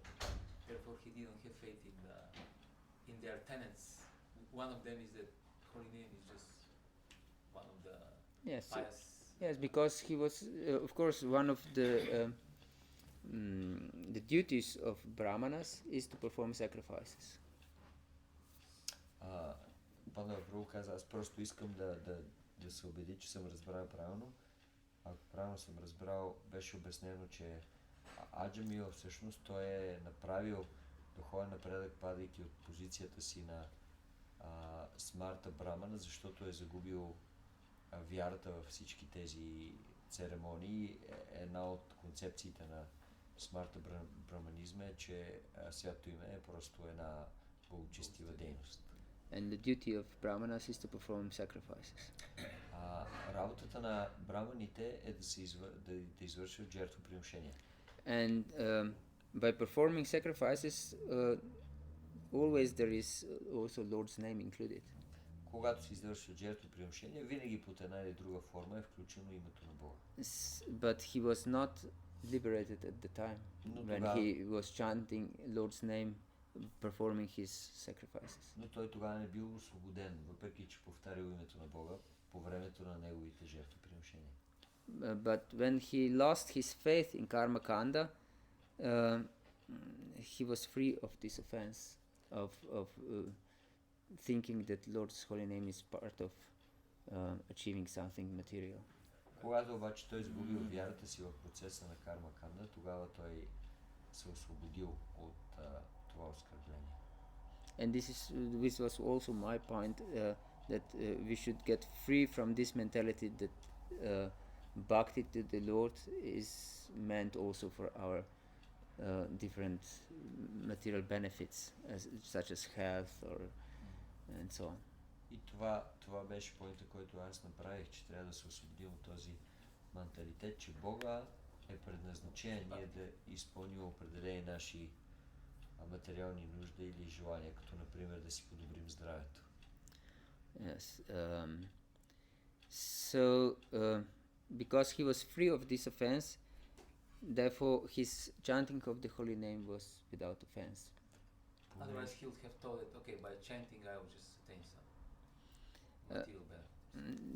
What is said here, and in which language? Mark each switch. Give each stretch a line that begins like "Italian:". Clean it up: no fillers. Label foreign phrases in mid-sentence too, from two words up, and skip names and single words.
English: Therefore, he didn't have faith in their tenets. One of them is that holy name is just one of the Yes. pious. Yes, because he was, of course, one of the duties of brahmanas is to perform sacrifices.
Bulgarian: Пана Прабу каза, аз просто искам да се убеди, че съм разбрал правилно. ако правилно съм разбрал, беше обяснено, че Аджамила всъщност той е направил духовен напредък, падайки от позицията си на смарта брамана, защото е загубил вярата във всички тези церемонии. Една от концепциите на смарта браманизма е, че святото име е просто една благочестива дейност.
English: And the duty of brahmanas is to perform sacrifices.
Bulgarian: Работата на браманите е да извършват жертвоприношения.
English: And by performing sacrifices, always there is also Lord's name included.
Bulgarian: Когато се извършват жертвоприношения, винаги под една или друга форма е включено името на Бога.
English: But he was not liberated at the time when he was chanting Lord's name, performing his sacrifices.
Bulgarian: Но той тогава не бил освободен, въпреки че повтарял името на Бога по времето на неговите жертвоприношения.
English: But when he lost his faith in Karma Kanda, he was free of this offense of thinking that Lord's holy name is part of achieving something material.
Bulgarian: Когато обаче той изгубил вярата си в процеса на Карма Канда, тогава той се освободил от това оскърбление.
English: And this was also my point, that we should get free from this mentality that bhakti to the Lord is meant also for our different material benefits, such as health and so on.
Bulgarian: И това беше поинта, който аз направих, че трябва да се освободим от този менталитет, че Бога е предназначен ние да изпълним определени наши материални нужди или желания, като например да си подобрим здравето.
English: Yes. So, because he was free of this offense, therefore his chanting of the holy name was without offense. Otherwise he would have thought that, okay, by chanting I will just attain some material benefit.